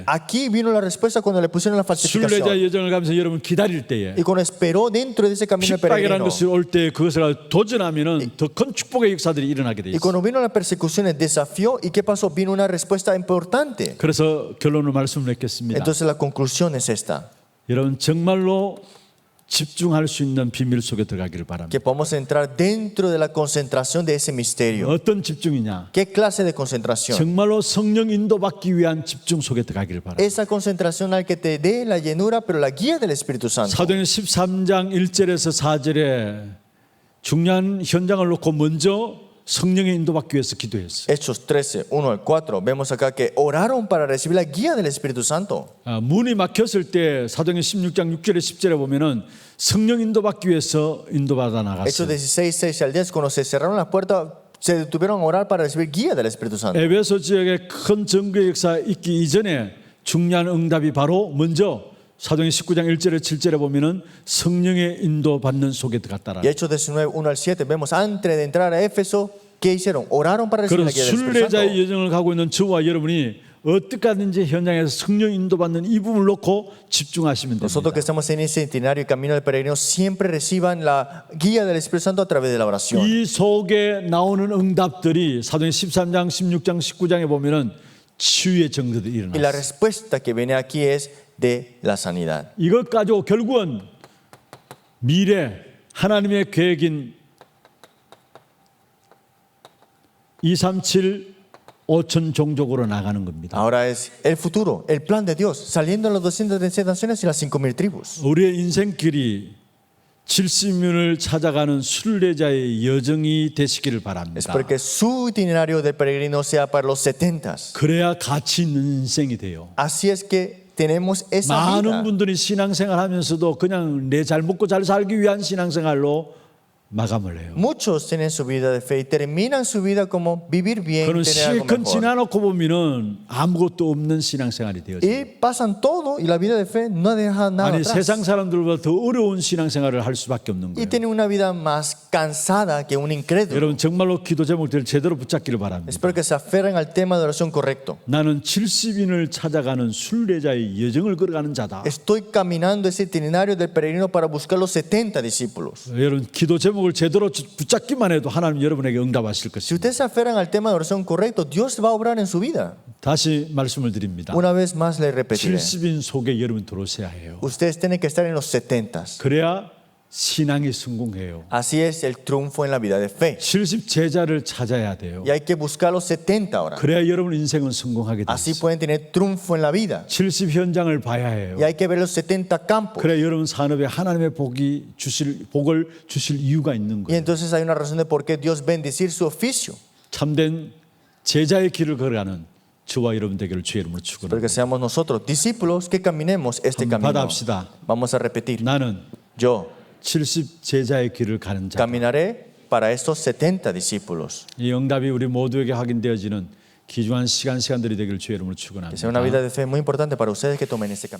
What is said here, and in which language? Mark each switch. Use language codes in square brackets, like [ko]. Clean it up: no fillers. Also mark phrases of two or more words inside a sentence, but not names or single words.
[es] Aquí vino la respuesta cuando le pusieron la falsificación. [ko] 순례자 여정을 가면서 여러분 기다릴 때에 [es] Y cuando esperó dentro de ese camino de [ko] 핍박이라는 [es] peregrino. [ko] 것이 올 때 그것을 도전하면은 더 큰 축복의 역사들이 일어나게 돼 [es] Y [ko] 있어요. [es] cuando vino la persecución, el desafío, ¿y qué pasó? Vino una respuesta importante. [ko] 그래서 결론을 말씀드리겠습니다. [es] Entonces la conclusión es esta. [ko] 여러분 정말로 집중할 수 있는 비밀 속에 들어가기를 바랍니다. [es] Que podamos entrar dentro de la concentración de ese misterio. [ko] 어떤 집중이냐? [es] ¿Qué clase de concentración? [ko] 정말로 성령 인도받기 위한 집중 속에 들어가기를 바랍니다. [es] Esa concentración al que te dé la llenura, pero la guía del Espíritu Santo. [ko] 사도행전 13장 1절에서 4절에 중요한 현장을 놓고 먼저 성령의 인도받기 위해서 기도했어요. [es] Hechos 13, 1 al 4. Vemos acá que oraron para recibir la guía del Espíritu Santo. [ko] 문이 막혔을 때 사도행전 16장 6절에 10절에 보면은 성령 인도받기 위해서 인도받아 [es] Hechos [ko] 나갔어요. [es] 16, 6 al 10. Cuando se cerraron las puertas, se detuvieron a orar para recibir guía del Espíritu Santo. [ko] 에베소 지역에 큰 증거의 역사 있기 이전에 중요한 응답이 바로 먼저 사도행전 19장 1절에 7절에 보면은 성령의 인도받는 속에 들어갔다라. [es] Y Hechos 19, 1 al 7, vemos antes de entrar a Éfeso, ¿qué hicieron? Oraron para recibir la [ko] 그래서 [es] guía del Espíritu Santo. [ko] 순례자의 여정을 가고 있는 저와 여러분이 어떻게 하든지 현장에서 성령 인도받는 이 부분을 놓고 집중하시면 [es] Nosotros que [ko] 됩니다. [es] estamos en ese itinerario y camino del peregrino siempre reciban la guía del Espíritu Santo a través de la oración. [ko] 이 속에 나오는 응답들이 사도행전 13장, 16장, 19장에 보면은 치유의 증거들이 [es] Y la [ko] 일어났어요. [es] respuesta que viene aquí es de la sanidad. [ko] 이것 가지고 결국은 미래 하나님의 계획인 237 5천 종족으로 나가는 겁니다. [es] Ahora es el futuro, el plan de Dios, saliendo en las 210 naciones y las 5,000 tribus. [ko] 우리의 인생길이 70년을 찾아가는 순례자의 여정이 되시기를 [es] Es [ko] 바랍니다. [es] porque su itinerario de peregrino sea para los 70. [ko] 그래야 가치 있는 인생이 돼요. [es] Así es que tenemos esa [ko] 많은 [es] vida. [ko] 분들이 신앙생활 하면서도 그냥 내 잘 먹고 잘 살기 위한 신앙생활로 마감을 해요. [es] Muchos tienen su vida de fe y terminan su vida como vivir bien, [ko] 그는 [es] tener algo [ko] 실컷 [es] mejor. [ko] 지나놓고 보면은 아무것도 없는 신앙생활이 되어져요. [es] Y pasan todo y la vida de fe no deja nada [ko] 아니 [es] atrás. [ko] 세상 사람들보다 더 어려운 신앙생활을 할 수밖에 없는 [es] Y [ko] 거예요. [es] tienen una vida más cansada que un incrédulo. [ko] 여러분 정말로 기도 제목들을 제대로 붙잡기를 바랍니다. [es] Espero que se aferren al tema de oración correcto. [ko] 나는 70인을 찾아가는 순례자의 여정을 걸어가는 자다. [es] Estoy caminando ese itinerario del peregrino para buscar los 70 discípulos. [ko] 여러분 기도 제목을 제대로 붙잡기만 해도 하나님 여러분에게 응답하실 [es] Si [ko] 것입니다. [es] ustedes se aferran al tema de oración correcto, Dios va a obrar en su vida. [ko] 다시 말씀을 드립니다. [es] Una vez más le repetiré. [ko] 70인 속에 여러분 들어오셔야 해요. [es] Ustedes tienen que estar en los 70. [ko] 그래야 신앙이 성공해요. [es] Así es el triunfo en la vida de fe. [ko] 70 제자를 찾아야 돼요. [es] Y hay que buscar los 70 ahora. [ko] 그래야 여러분 인생은 성공하게 돼요. [es] Así pueden tener triunfo en la vida. [ko] 70 현장을 봐야 해요. [es] Y hay que ver los 70 campos. [ko] 그래 여러분 산업에 하나님의 복을 주실 이유가 있는 [es] Y [ko] 거예요. [es] entonces hay una razón de por qué Dios bendecir su oficio. [ko] 참된 제자의 길을 걸어가는 저와 여러분 되기를 주의 이름으로 [es] Pero [ko] 축원합니다. [es] que seamos nosotros discípulos que caminemos este [ko] 한번 [es] camino. [ko] 받아봅시다. [es] Vamos a repetir. [ko] 나는 [es] Yo [ko] 70 제자의 길을 가는 자. [es] caminaré para estos 70 discípulos. [ko] 이 응답이 우리 모두에게 확인되어지는 귀중한 시간들이 되기를 주의 이름으로 [es] Que sea una [ko] 축원합니다. [es] vida de fe muy importante para ustedes que tomen este camino.